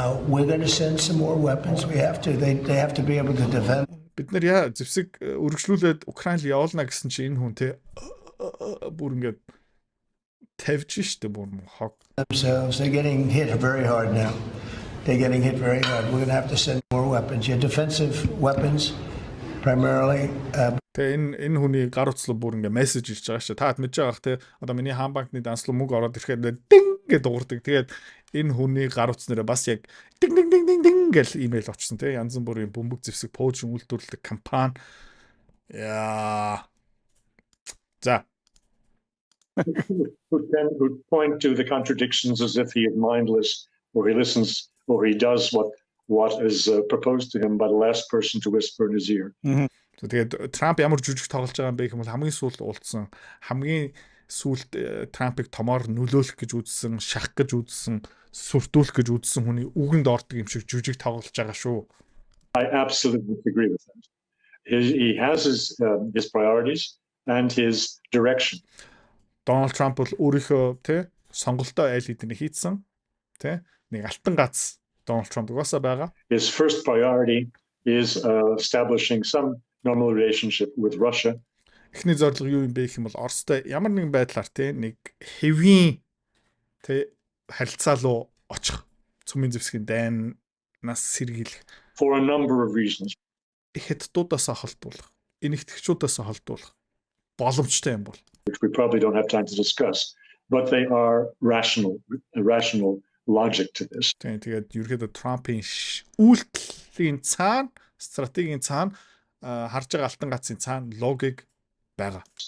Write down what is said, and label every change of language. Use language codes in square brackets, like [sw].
[en] We're going to send some more weapons. We have to. They have to be able to defend. [mn] Бид нар яа зэвсэг өргөжлүүлээд Украин руу явуулна гэсэн чинь энэ хүн те бүр ингээд тавьж штэ бүр хог. [en] Themselves, they're getting hit very hard now. They're getting hit very hard. We're going to have to send more weapons. Yeah, defensive weapons primarily. [mn] Тэгээ энэ хүний гар утслуу бүр ингээ мессеж ирж байгаа шүү. Таад мэдж байгаах те одоо миний хаан банкны данслуу мөнгө ороод ирэхэд дин гэж дуурдаг. Тэгээд энэ хүний гар утснараа бас яг дин дин дин дин дин гэл имэйл очсон те янз бүрийн бөмбөг зэвсэг поужин үйлдвэрлэдэг компани. Яа. За. [en] Who point to the contradictions as if he is mindless or he listens or he does what is proposed to him by the last person to whisper in his ear. [mn] Тэгээд Трамп ямар жүжиг тоглож байгаа юм бэ гэвэл хамгийн сүүлд уулзсан хамгийн сүүлд Трампыг томоор нөлөөлөх гэж үзсэн, шахах гэж үзсэн, сүртүүлэх гэж үзсэн хүний үгэнд ордог юм шиг жүжиг тоглож байгаа шүү. [en] I absolutely agree with that. He has his priorities and his direction. [mn] Donald Trump бол өөрийнхөө тэ сонголтоо айл хэдийн хийцэн тэ нэг алтан гац Donald Trump угаасаа байгаа. [en] His first priority is establishing some normal relationship with Russia. [mn] Эхний зорилго юу юм бэ гэх юм бол Оростой ямар нэгэн байдлаар те нэг хэвийн те харилцаа руу очих цөмийн зэвсгийн дайнаас сэргийлэх [en] for a number of reasons. [mn] Хятадуудаас холдуулах, энэгтгэгчүүдээс холдуулах боломжтой юм бол [en] which we probably don't have time to discuss, but they are rational logic to this. [mn] Тэгээд ерөөдөө Трампын үйлдэлийн цаана, стратегийн цаана харж байгаа алтан гацын цаана логик байгаа.